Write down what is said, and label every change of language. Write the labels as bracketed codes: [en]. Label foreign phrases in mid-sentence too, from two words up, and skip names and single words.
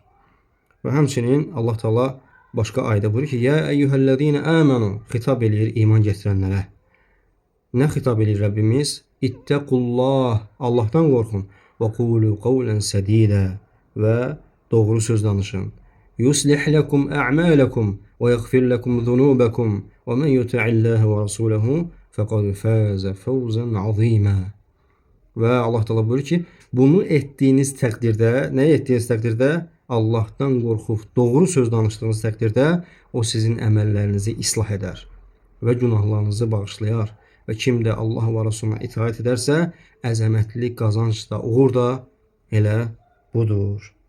[az] Və həmçinin Allah Taala başqa ayədə buyurur ki, [ar] يا أيها الذين آمنوا, [az] xitab eləyir iman gətirənlərə. Nə xitab eləyir Rəbbimiz? İttəqullah, Allahdan qorxun. [ar] وقولوا قولا سديدا, [az] və doğru söz danışın. [ar] يصلح لكم أعمالكم ويغفر لكم ذنوبكم ومن يطع الله ورسوله فقد فاز فوزا عظيما. [az] Və Allah Teala buyurur ki, bunu etdiyiniz təqdirdə, nə etdiyiniz təqdirdə? Allahdan qorxub doğru söz danışdığınız təqdirdə o sizin əməllərinizi islah edər və günahlarınızı bağışlayar. Və kim də Allah və Rasuluna itaat edərsə, əzəmətli qazanc da, uğur da elə budur.